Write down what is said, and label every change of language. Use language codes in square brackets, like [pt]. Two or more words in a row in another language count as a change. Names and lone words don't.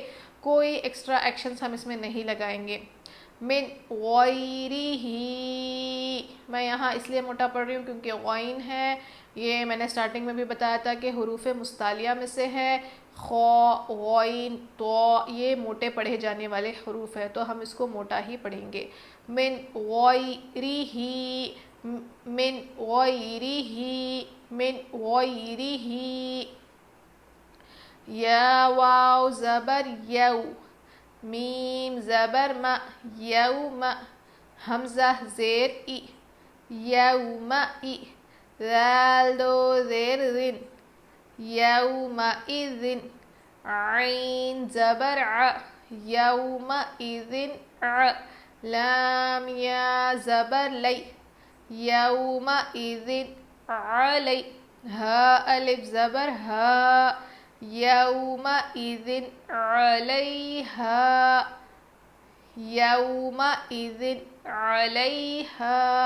[ur] کوئی ایکسٹرا ایکشنز ہم اس میں نہیں لگائیں گے. [ar] من غیرہی، [ur] میں یہاں اس لیے موٹا پڑھ رہی ہوں کیونکہ غین ہے، یہ میں نے سٹارٹنگ میں بھی بتایا تھا کہ حروف مستعلیہ میں سے ہے. خا، غین، تو یہ موٹے پڑھے جانے والے حروف ہیں تو ہم اس کو موٹا ہی پڑھیں گے. [ar] من غیرہی، من غیرہی، من غیرہی. [ur] یا واو زبر یو، میم زبر ما، یوم. حمزہ زیر ای، یوم ای. ذال دو زیر ذن، یوم اذن. عین زبر ع، یوم اذن ع. لام یا زبر لی، یوم اذن علی. ہا الف زبر ہا، یوم اذن علیہا، یوم اذن علیہا.